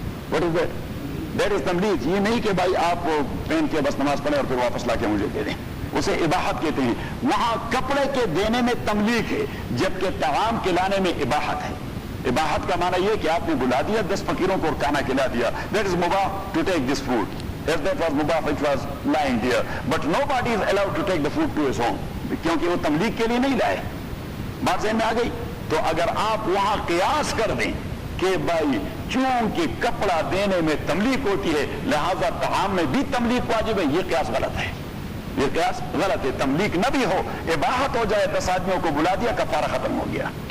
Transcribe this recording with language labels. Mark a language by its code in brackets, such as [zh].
[en] What is that is تملیک. [ur] یہ نہیں کہ بھائی آپ پہن کے بس نماز پڑھیں اور پھر واپس لا کے مجھے دے دیں، اسے اباحت کہتے ہیں. وہاں کپڑے کے دینے میں تملیک ہے، جبکہ طعام کھلانے میں اباحت ہے. اباحت کا معنی یہ کہ آپ نے بلا دیا 10 فقیروں کو اور کھانا کھلا دیا. [en] That is مباح to take this food. Yes, that was mubah which was lying there, but nobody is allowed to take the food to his home, [ur] کیونکہ وہ تملیغ کے لیے نہیں لائے. بات ذہن میں آ گئی؟ تو اگر آپ وہاں قیاس کر دیں کہ بھائی چونکہ کپڑا دینے میں تملیغ ہوتی ہے لہذا طعام میں بھی تملیغ واجب ہے، یہ قیاس غلط ہے. یہ قیاس غلط ہے. تملیغ نہ بھی ہو، اباحت ہو جائے، 10 آدمیوں کو بلا دیا، کفارہ ختم ہو گیا.